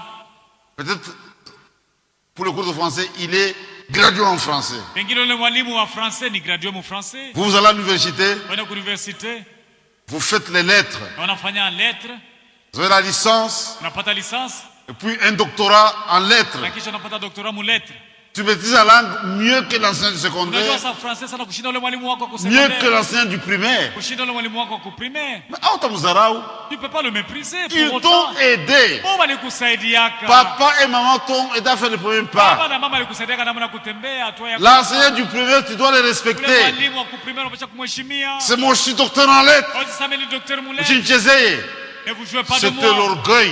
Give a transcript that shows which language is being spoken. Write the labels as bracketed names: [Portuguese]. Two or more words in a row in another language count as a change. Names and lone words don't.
[French] Peut-être pour le cours de français, il est gradué en français. Vous allez à l'université, vous faites les lettres, vous avez la licence, Et puis un doctorat en lettres. [Swahili] Na kisha unapata doctorat mu lettres. [French] Tu maîtrises la langue mieux que l'enseignant du secondaire. [Swahili] Unajua sa français sana kushinda ule mwalimu wako wa secondaire. [French] Mieux que l'enseignant du primaire. [Swahili] Kushinda ule mwalimu wako wa primaire. Mais utamdharau. [French] Tu peux pas le mépriser. Ils t'ont aidé. Papa et maman t'ont aidé à faire le premier pas. L'enseignant du primaire, tu dois le respecter. C'est mon docteur en lettres. C'était l'orgueil.